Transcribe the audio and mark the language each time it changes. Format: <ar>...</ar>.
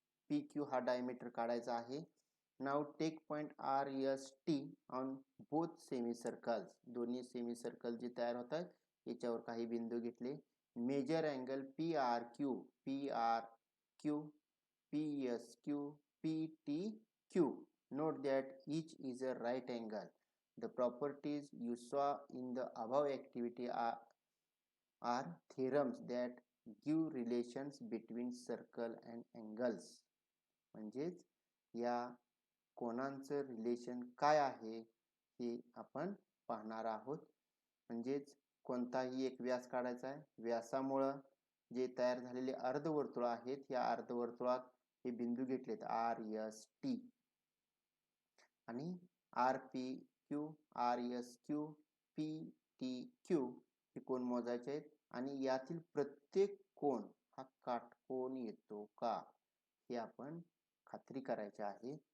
<mr>PQ हा diameter काढायचा आहे.</mr> <en>Now take point RST on both semicircles.</en> <mr>दोन्ही semicircle जे तयार होतात याच्यावर काही बिंदू घेतले.</mr> <en>Measure angle PRQ, PRQ, PSQ, PTQ. Note that each is a right angle. The properties you saw in the above activity are theorems that give relations between circle and angles.</en> <mr>म्हणजेच या कोणांचं relation काय आहे हे आपण पाहणार आहोत. म्हणजेच कोणताही एक व्यास काढायचा आहे, व्यासामुळं जे तयार झालेले अर्धवर्तुळ आहेत या अर्धवर्तुळात हे बिंदू घेतलेत RST आणि RPQ, RSQ, PTQ हे कोण मोजायचे आहेत आणि यातील प्रत्येक कोण हा काटकोन येतो का हे आपण खात्री करायची आहे.</mr>